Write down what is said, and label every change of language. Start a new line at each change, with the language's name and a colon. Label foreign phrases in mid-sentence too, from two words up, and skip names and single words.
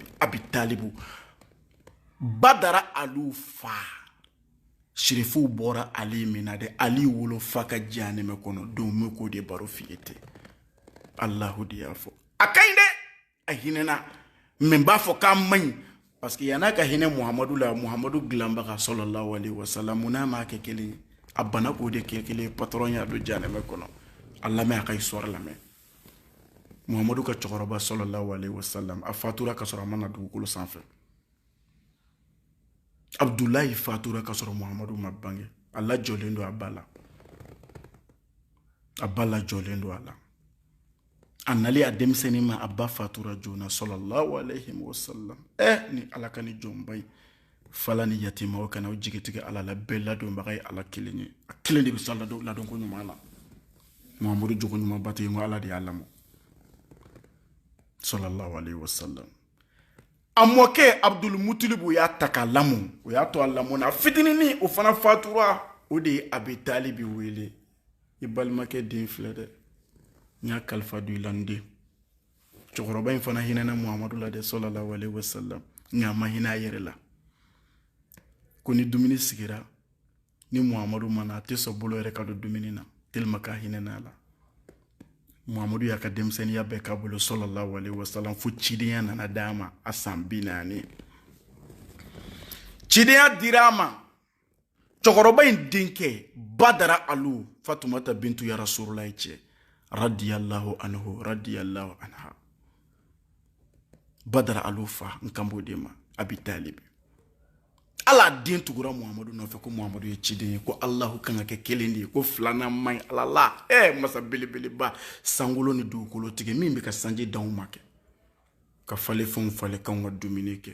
Bambara: abi talibu badara alu fa shirifuw bɔra ali min na dɛ ali wolo fa ka janɛmɛ kɔnɔ don me k'o de baro f'i ye ten alahu de y'a fɔ a ka ɲi dɛ a hinɛna mɛ n b'a fɔ k'a man ɲi
French: parce que
Bambara: yan'a ka hinɛ muhamadu la muhamadu dilanbaga
Arabic: صلى الله عليه وسلم
Bambara: mun n'a m'a kɛ kelen ye a bana k'o de kɛ kelen ye patron y'a don janɛmɛ kɔnɔ a lamɛn a ka histoire lamɛn muhamadu ka cɛkɔrɔba sallallahu alaihi wasallam a fatura ka sɔrɔ a ma na dugukolo sanfɛ abdulayi fatura ka sɔrɔ muhamadu ma bange a lajɔlen don a ba la jɔlen don a la a nali a denmisɛnnin ma a ba fatura joona
Arabic: صلى الله عليه وسلم
Bambara: ni ala ka ni jɔnba ye fala ni yatima o kana o jigitigɛ ala la bɛɛ ladonbaga ye ala kelen ye a kelen de bɛ sɔn ladon ko ɲuman na muhamadu jogo ɲuman ba tɛ yen ko ala de y'a lamɔ
Arabic: صلى الله عليه وسلم.
Bambara: A mɔkɛ Abdul Mutalib o y'a ta k'a lamɔ, o y'a to a lamɔ na fitinini o fana fatura, o de ye Abi Talib wele. I balimakɛ den filɛ dɛ, n y'a kalifa don i la n den. Cɛkɔrɔba in fana hinɛna Muhamadu la dɛ
Arabic: صلى الله عليه وسلم,
Bambara: nka a ma hinɛ a yɛrɛ la. Ko ni dumuni sigira, ni Muhamadu mana a tɛ sɔn bolo yɛrɛ ka don dumuni na, tellement k'a hinɛna a la. Muhamadu y'a ka denmisɛnniya bɛɛ k'a bolo
Arabic: صلى الله عليه وسلم
Bambara: fo cidenya nana d'a ma a san 40. Cidenya dira a ma. Cɛkɔrɔba in denkɛ Badara Alu Fatumata bintu ya Rasulullah cɛ
Arabic: رضي الله عنه رضي الله عنها.
Bambara: Badara Alu fa n kan b'o de ma Abi Talib. Ala den tugura Muhamadu nɔfɛ ko Muhamadu ye ciden ye, ko Allahu kan ka kɛ kelen de ye, ko filanan man ɲi Ala la. Masa belebeleba sankolo ni dugukolo tigɛ min bɛ ka sanji d'anw ma kɛ, ka falefɛnw falen k'anw ka dumuni kɛ.